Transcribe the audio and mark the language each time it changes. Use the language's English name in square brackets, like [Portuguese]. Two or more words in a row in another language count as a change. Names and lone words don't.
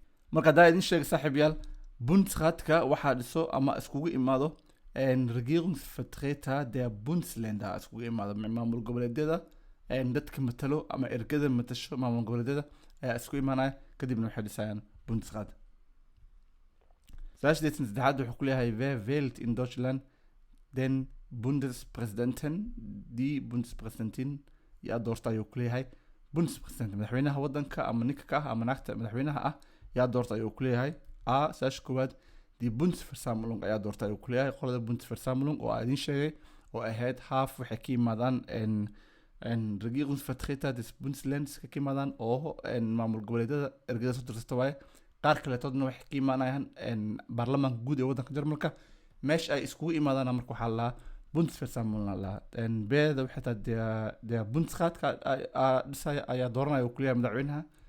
[Somali] marka haddaa idin sheegay saaxiibayaal Bundesratka waxaa dhiso ama iskugu imaado [German] Regierungsvertreter der Bundesländer [Somali] iskugu imaado maamul goboleedyada dadka matalo ama ergada matasho maamul goboleedyada ayaa isku imaanaya kadibna waxay dhisayaan Bundesrat. Su-aasha 83 wuxuu ku leeyahay [German] wer wählt in Deutschland den Bundespräsidenten die Bundespräsidentin [Somali] yaa doorta ayuu ku leeyahay Bundespräsident madaxweynaha wadanka ama ninka ka ama naagta madaxweynaha yaa doorta ayuu ku leeyahay su-aasha koowaad [German] die Bundesversammlung [Somali] ayaa doorta ayuu ku leeyahay qolada Bundesversammlung oo idin sheegay oo ahayd half waxay ka yimaadaan [German] Regierungsvertreter des Bundeslands [Somali] ka yimaadaan oo maamul goboleedyada ergada soo tirsata waaye qaar kaleetoodna waxay ka imaanayaan baarlamaanka guud ee wadanka Jarmalka meesha ay iskugu imaadaan marka waxaa la Bundesversammlung la beeda waxay tahay [German] der Bundesrat [Somali] dhisaya ayaa dooranaya uu ku leeyahay madaxweynaha